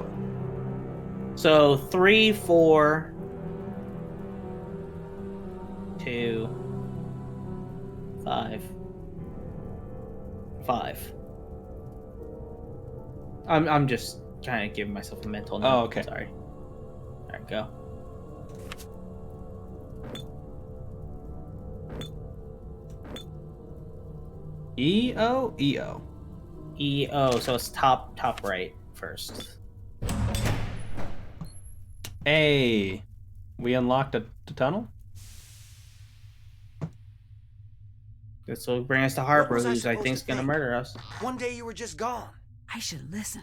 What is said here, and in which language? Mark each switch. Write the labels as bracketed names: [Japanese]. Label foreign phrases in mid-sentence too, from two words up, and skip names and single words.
[English] So 3, 4, 2, 5, 5. I'm just trying to give myself a mental note. Oh, okay. Sorry. There we go. E-O, E-O. E-O, so it's top right first. A. We unlocked a tunnel? This will bring us to Harper, was I who's I supposed think is to gonna think? murder us. One day you were just gone. I should listen.